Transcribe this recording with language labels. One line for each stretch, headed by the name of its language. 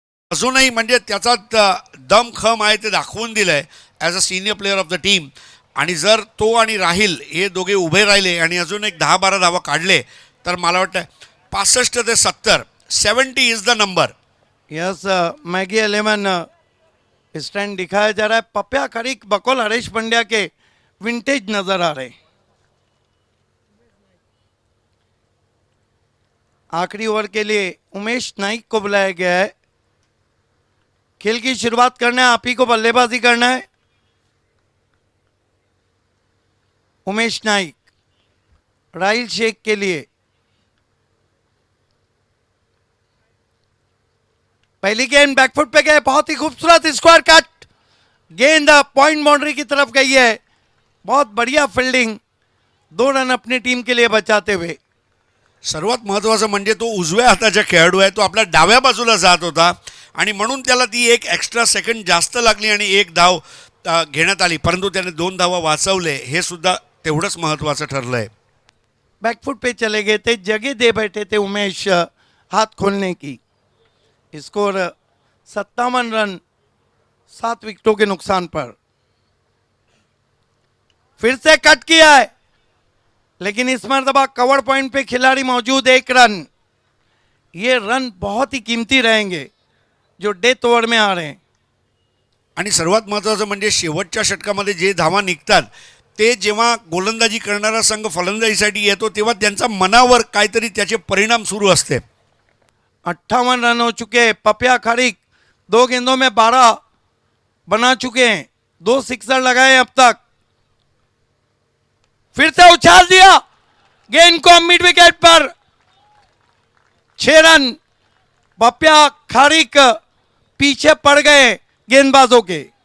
Marathi: अजूनही म्हणजे त्याचा दम खम आहे ते दाखवून दिलंय
English: As a senior player of the team.
Marathi: आणि जर तो आणि राहिल हे दोघे उभे राहिले आणि अजून एक 10-12 धावा काढले तर मला वाटतं 65 ते 70, 70
English: Is the number.
Hindi: Yes, Maggi 11 stand दिखाया जा रहा है. पप्या खरीक बकौल हरीश पंड्या के विंटेज नजर आ रहे. आखिरी ओवर के लिए उमेश नाइक को बुलाया गया है. खेल की शुरुआत करना है, आप ही को बल्लेबाजी करना है. उमेश नाइक राहिल शेख के लिए. पहली गेंद बैकफुट पे गए, बहुत ही खूबसूरत स्क्वायर कट. गेंद पॉइंट बाउंड्री की तरफ गई है. बहुत बढ़िया फील्डिंग, 2 रन अपनी टीम के लिए बचाते हुए.
Marathi: सर्वात महत्त्वाचं म्हणजे तो उजव्या हाताचा खेळाडू आहे, तो आपल्या डाव्या बाजूला जात होता आणि म्हणून त्याला ती एक एक्स्ट्रा सेकंड जास्त लागली आणि 1 धाव घेण्यात आली, परंतु त्याने 2 धावा वाचवले. हे सुद्धा तेवढंच महत्त्वाचं ठरलंय.
Hindi: बैकफुट पे चले गए थे, जगह दे बैठे थे उमेश हाथ खोलने की. स्कोर 57 रन 7 विकेटों के नुकसान पर. फिर से कट किया है, लेकिन इस मरतबा कवर पॉइंट पे खिलाड़ी मौजूद. 1 रन. ये रन बहुत ही कीमती रहेंगे जो डेथ ओवर में आ रहे हैं.
Marathi: आणि सर्वात महत्त्वाचं म्हणजे शेवटच्या षटकामध्ये जे धावा निघतात ते जेव्हा गोलंदाजी करणारा संघ फलंदाजीसाठी येतो तेव्हा त्यांचा मनावर काहीतरी त्याचे परिणाम सुरू असते.
Hindi: 58 रन हो चुके हैं. पपिया खरीक 2 गेंदों में 12 बना चुके हैं. 2 सिक्सर लगाए अब तक. फिर से उछाल दिया गेंद को मिड विकेट पर. 6 रन. पपिया खरीक पीछे पड़ गए गेंदबाजों के.